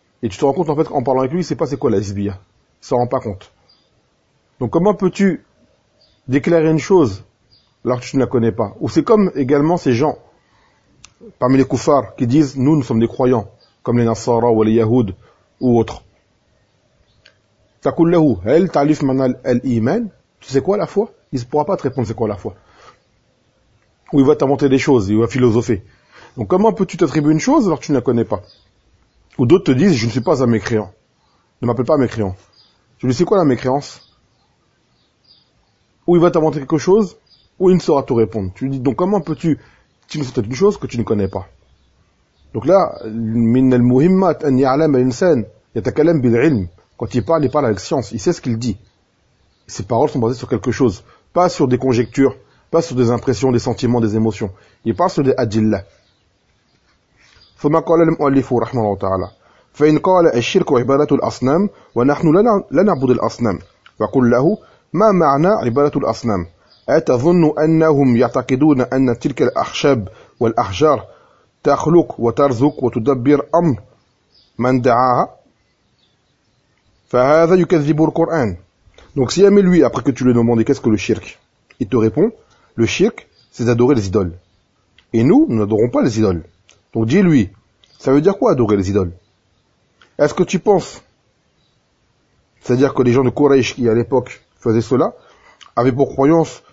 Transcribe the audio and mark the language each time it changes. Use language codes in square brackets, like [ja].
[fr] Et tu te rends compte en fait qu'en parlant avec lui, il ne sait pas c'est quoi la hizbiya. Il ne s'en rend pas compte. Donc comment peux-tu déclarer une chose alors que tu ne la connais pas? Ou c'est comme également ces gens parmi les koufars qui disent, nous sommes des croyants, comme les Nasara ou les Yahoud ou autres. [ar] تقول له هل تعرف معنى الإيمان? [fr] Tu sais quoi la foi? Il ne pourra pas te répondre c'est quoi la foi. Où il va t'inventer des choses, il va philosopher. Donc comment peux-tu t'attribuer une chose alors que tu ne la connais pas? Ou d'autres te disent, je ne suis pas un mécréant. Ne m'appelle pas un mécréant. Je lui dis, c'est quoi la mécréance? Ou il va t'inventer quelque chose, ou il ne saura te répondre. Tu lui dis, donc comment peux-tu t'inventer une chose que tu ne connais pas? Donc là, [ar] min al-muhimmat an ya'lam al-insan yatakallam bil-ilm. [fr] Quand il parle avec science, il sait ce qu'il dit. Ses paroles sont basées sur quelque chose, pas sur des conjectures. Pas sur des impressions, des sentiments, des émotions. Il parle sur des adillah. [ar] ثم قال المؤلف رحمه الله تعالى فإن قال الشرك عبادة الأصنام ونحن لا نعبد الأصنام فقل له ما معنى عبادة الأصنام أتظن أنهم يعتقدون أن تلك الأخشاب والأحجار تخلق وترزق وتدبر أمر من دعاها فهذا يكذب القرآن. [fr] Donc si jamais lui, après que tu lui demandes qu'est-ce que le shirk, il te répond, le shirk, c'est adorer les idoles. Et nous n'adorons pas les idoles. Donc dis-lui, ça veut dire quoi adorer les idoles? Est-ce que tu penses, c'est-à-dire que les gens de Quraysh qui à l'époque faisaient cela, avaient pour croyance